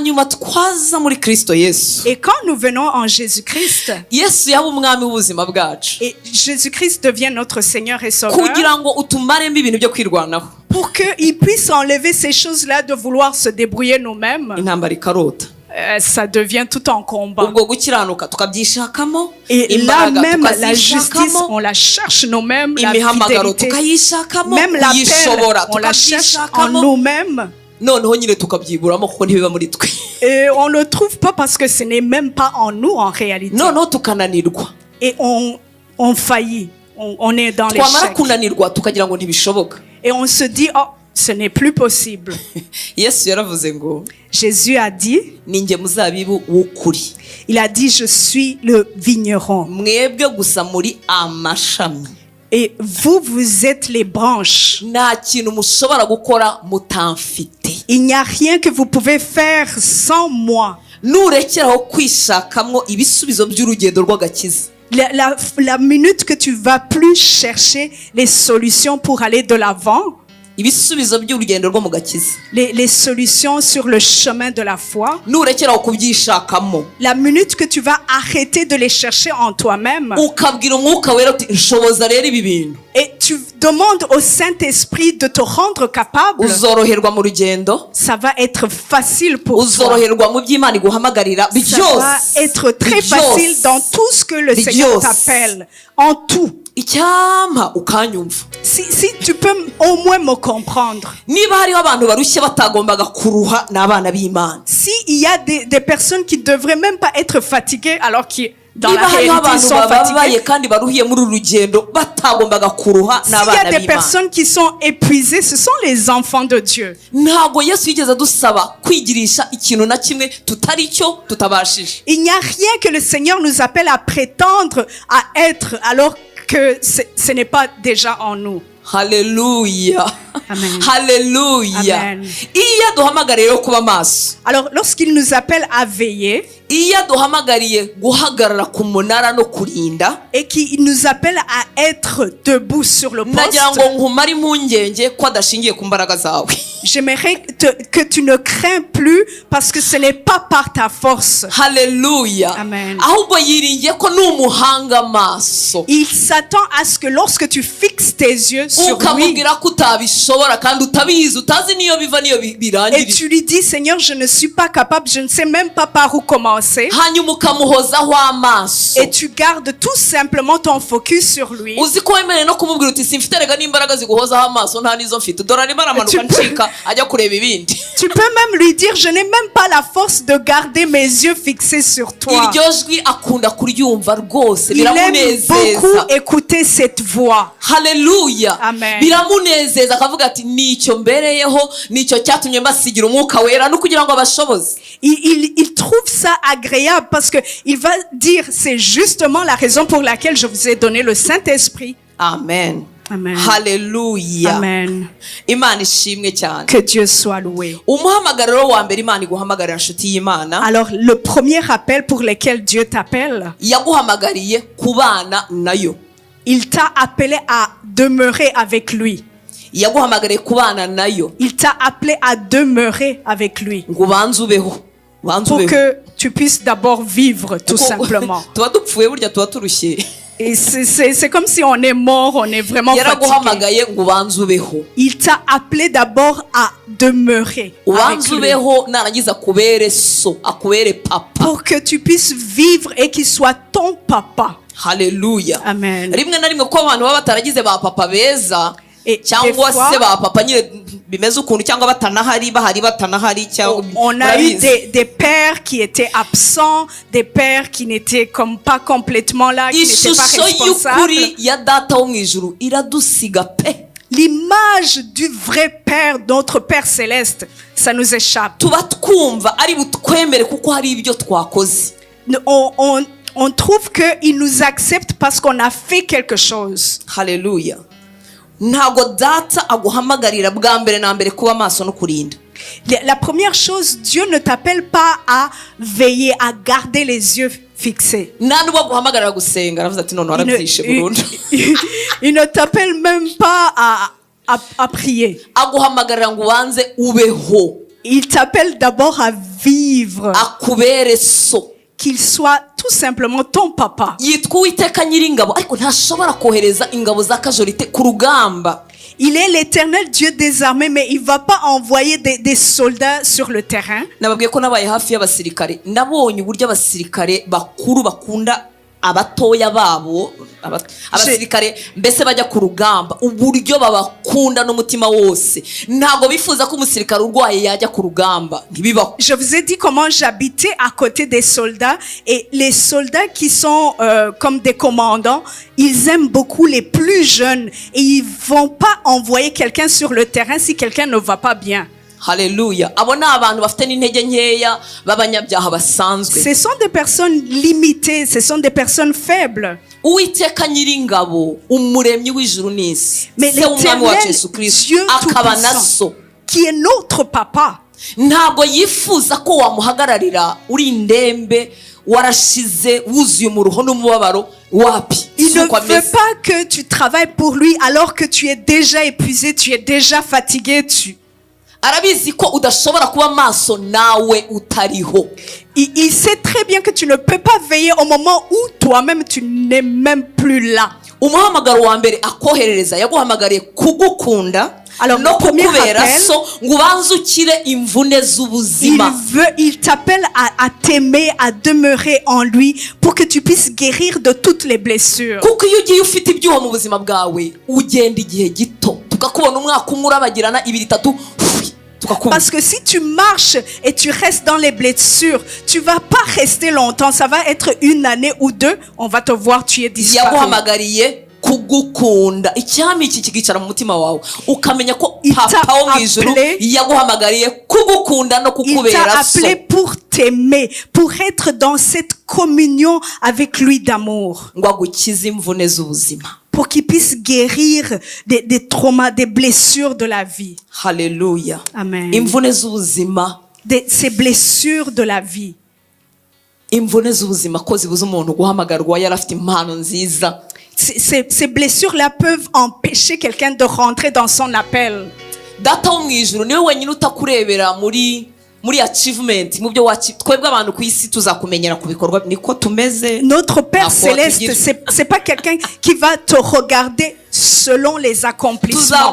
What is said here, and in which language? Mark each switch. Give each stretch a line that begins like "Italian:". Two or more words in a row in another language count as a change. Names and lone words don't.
French: Et quand nous venons en Jésus-Christ, et Jésus-Christ devient notre Seigneur et Sauveur, pour qu'il puisse enlever ces choses-là de vouloir se débrouiller nous-mêmes, ça devient tout un combat. Et là même, la justice, on la cherche nous-mêmes, la fidélité, même la paix, on la cherche en nous-mêmes.
Kinyarwanda: noneho nyine tukabyiburamo kuko ntibiba muri twe.
French: Et on ne le trouve pas parce que ce n'est même pas en nous en réalité.
Kinyarwanda: noneho tukananirwa.
French: Et on faillit, on est dans
Kinyarwanda: twamara
French: l'échec.
Kinyarwanda: kunanirwa tukagira ngo ntibishoboka.
French: Et on se dit, oh, ce n'est plus possible.
Kinyarwanda: Yesu yaravuze ngo
French: Jésus a dit,
Kinyarwanda: ninjye muzabibu w'ukuri.
French: il a dit, je suis le vigneron.
Kinyarwanda: mwebwe gusa muri amashami.
French: Et vous, vous êtes les branches.
Kinyarwanda: nta kintu mushobora gukora mutamfite.
French: Il n'y a rien que vous pouvez faire sans moi.
Kinyarwanda: nurekeraho kwishakamwo ibisubizo by'urugendo rw'agakiza.
French: La minute que tu vas plus chercher les solutions pour aller de l'avant,
Kinyarwanda: ibisubizo by'urugendo rwo mu gakiza.
French: les solutions sur le chemin de la foi,
Kinyarwanda: nurekeraho kubyishakamo.
French: la minute que tu vas arrêter de les chercher en toi-même,
Kinyarwanda: ukabwira umwuka wera uti nshoboza rero ibi bintu.
French: et tu demandes au Saint-Esprit de te rendre capable,
Kinyarwanda: uzoroherwa mu rugendo.
French: ça va être facile pour toi.
Kinyarwanda: uzoroherwa mu by'Imana iguhamagarira
French: Ça va être très facile dans tout ce que le Seigneur t'appelle, en tout.
Kinyarwanda: icyampa ukanyumva.
French: Si tu peux au moins me comprendre.
Kinyarwanda: niba hariho abantu barushye batagombaga kuruha n'abana b'Imana.
French: Si il y a des personnes qui devraient même pas être fatiguées alors que dans la
Kinyarwanda: niba hariho
French: réalité ils
Kinyarwanda: abantu
French: sont
Kinyarwanda: bababaye
French: fatigués.
Kinyarwanda: kandi baruhiye muri uru rugendo batagombaga kuruha
French: S'il y a
Kinyarwanda: n'abana
French: des
Kinyarwanda: b'Imana.
French: personnes qui sont épuisées, ce sont les enfants de Dieu.
Kinyarwanda: ntabwo Yesu yigeze adusaba kwigirisha ikintu na kimwe tutari cyo tutabashije.
French: Il n'y a rien que le Seigneur nous appelle à prétendre à être alors que ce n'est pas déjà en nous.
Kinyarwanda: Haleluya. Amen. Haleluya. Amen. iyo aduhamagariye rero kuba maso.
French: Alors lorsqu'il nous appelle à veiller,
Kinyarwanda: iyo aduhamagariye guhagarara ku munara no kurinda.
French: et qu'il nous appelle à être debout sur le poste,
Kinyarwanda: nagira ngo nkumare impungenge ko adashingiye ku mbaraga zawe.
French: j'aimerais que tu ne crains plus parce que ce n'est pas par ta force.
Kinyarwanda: Haleluya. Amen. ahubwo yiringiye ko n'umuhanga amaso.
French: Il s'attend à ce que lorsque tu fixes tes yeux sur lui
Kinyarwanda: ukamubwira ko utabishobora kandi utabizi utazi niyo biva niyo
French: et
Kinyarwanda: birangirira.
French: tu lui dis, Seigneur, je ne suis pas capable, je ne sais même pas par où commencer,
Kinyarwanda: hanyuma ukamuhozaho amaso.
French: et tu gardes tout simplement ton focus sur lui.
Kinyarwanda: uzi ko wemerewe no kumubwira uti simfite rega n'imbaraga ziguhozaho amaso nta nizo mfite dore arimo aramanuka ncika ajya kureba ibindi.
French: Tu peux même lui dire, je n'ai même pas la force de garder mes yeux fixés sur toi.
Kinyarwanda: iryo jwi akunda kuryumva rwose
French: Il aime beaucoup
Kinyarwanda: biramunezeza.
French: écouter cette voix.
Kinyarwanda: Haleluya. Amen. biramunezeza akavuga ati nicyo mbereyeho nicyo cyatumye mbasigira umwuka wera no kugira ngo abashoboze.
French: Il trouve ça agréable parce que il va dire, c'est justement la raison pour laquelle je vous ai donné le Saint-Esprit.
Kinyarwanda: Amen. Amen. Haleluya. Amen. Imana ishimwe cyane.
French: Que Dieu soit loué.
Kinyarwanda: umuhamagariro wa mbere Imana iguhamagarira nshuti y'Imana.
French: Alors, le premier appel pour lequel Dieu t'appelle,
Kinyarwanda: yaguhamagariye kubana nayo.
French: il t'a appelé à demeurer avec lui.
Kinyarwanda: yaguhamagariye kubana nayo.
French: Il t'a appelé à demeurer avec lui.
Kinyarwanda: ngo ubanze ubeho. ubanze
French: Pour
Kinyarwanda: ubeho.
French: que tu puisses d'abord vivre, tout
Kinyarwanda: Kuko
French: simplement.
Kinyarwanda: tuba dupfuye burya tuba turushye.
French: Et c'est comme si on est mort, on est vraiment fatigué.
Kinyarwanda: yaraguhamagaye ngo ubanze ubeho.
French: Il t'a appelé d'abord à demeurer avec
Kinyarwanda: ubanze
French: lui.
Kinyarwanda: ubeho narangiza akubere so akubere papa.
French: Pour que tu puisses vivre et qu'il soit ton papa.
Kinyarwanda: Haleluya. Amen. rimwe na rimwe ko abantu baba bataragize ba papa beza
French: Et des
Kinyarwanda: cyangwa
French: fois,
Kinyarwanda: se ba papa nyine bimeze ukuntu cyangwa batanahari bahari batanahari cyangwa
French: on a eu
Kinyarwanda: murabizi.
French: des pères qui étaient absents, des pères qui n'étaient comme pas complètement là, qui n'étaient pas
Kinyarwanda: ishusho
French: responsables.
Kinyarwanda: y'ukuri ya data wo mu ijuru iradusiga pe.
French: L'image du vrai Père, notre Père céleste, ça nous échappe.
Kinyarwanda: tuba twumva ari butwemere kuko hari ibyo twakoze.
French: On trouve qu'il nous accepte parce qu'on a fait quelque chose.
Kinyarwanda: Haleluya. ntabwo data aguhamagarira bwa mbere na mbere kuba maso no kurinda.
French: La première chose, Dieu ne t'appelle pas à veiller, à garder les yeux fixés.
Kinyarwanda: nta n'ubwo aguhamagarira gusenga aravuze ati none warabyishe burundu.
French: Il ne t'appelle même pas à prier.
Kinyarwanda: aguhamagarira ngo ubanze ubeho.
French: Il t'appelle d'abord à vivre,
Kinyarwanda: akubere so.
French: qu'il soit tout simplement ton papa.
Kinyarwanda: yitwa Uwiteka Nyiringabo ariko ntashobora kohereza ingabo za kajorite ku rugamba.
French: Il est l'Éternel Dieu des armées, mais il va pas envoyer des soldats sur le terrain.
Kinyarwanda: nababwiye ko nabaye hafi y'abasirikare nabonye uburyo abasirikare bakuru bakunda abatoya babo abasirikare mbese bajya ku rugamba uburyo babakunda n'umutima wose ntabwo bifuza ko umusirikare urwaye yajya ku rugamba ntibibaho.
French: Je vous ai dit comment j'habitais à côté des soldats et les soldats qui sont comme des commandants, ils aiment beaucoup les plus jeunes et ils vont pas envoyer quelqu'un sur le terrain si quelqu'un ne va pas bien.
Kinyarwanda: Hallelujah. Abo ni abantu bafite n'intege nkeya b'abanyabyaha basanzwe.
French: Ce sont des personnes limitées, ce sont des personnes faibles.
Kinyarwanda: Uwiteka nyiringabo umuremyi w'ijuru n'isi
French: Mais l'Éternel Dieu Tout-Puissant qui est notre papa
Kinyarwanda: ntabwo yifuza ko wamuhagararira uri indembe warashize wuzuye umuruho n'umubabaro wapi.
French: Il ne veut pas que tu travailles pour lui alors que tu es déjà épuisé, tu es déjà fatigué,
Kinyarwanda: arabizi ko udashobora kuba maso nawe utariho.
French: Il sait très bien que tu ne peux pas veiller au moment où toi-même tu n'es même plus là.
Kinyarwanda: Umuhamagaro wa mbere akoherereza yaguhamagariye kugukunda no kukubera so ngo ubanzukire imvune z'ubuzima.
French: Il t'appelle à t'aimer, à demeurer en lui pour que tu puisses guérir de toutes les blessures.
Kinyarwanda: Kuko iyo ugiye ufite ibyuho mu buzima bwawe ugenda igihe gito tukakubona umwaka umwe urabagirana ibiri itatu.
French: Parce que si tu marches et tu restes dans les blessures, tu vas pas rester longtemps. Ça va être 1 année ou 2. On va te voir, tu es disparu.
Kinyarwanda: Kugukunda icyami iki kigicara mu mutima wawe ukamenya ko papa wo mwijuru yaguhamagariye kugukunda no kukubera so.
French: Il t'a appelé pour t'aimer, pour être dans cette communion avec lui d'amour.
Kinyarwanda: Ngo agukize imvune z'ubuzima.
French: Pour qu'il puisse guérir des traumas, des blessures de la vie.
Kinyarwanda: Hallelujah. Amen. Imvune z'ubuzima.
French: Ces blessures de la vie.
Kinyarwanda: Imvune z'ubuzima ko zibuza umuntu guhamagarwa yarafite impano nziza.
French: Ces blessures-là peuvent empêcher quelqu'un de rentrer dans son appel.
Kinyarwanda: Data wo mwijuru niwe wenyine utakurebera muri achievement mu byo twebwe abantu ku isi tuzakumenyera ku bikorwa niko tumeze.
French: Notre Père céleste c'est pas quelqu'un qui va te regarder selon les accomplissements.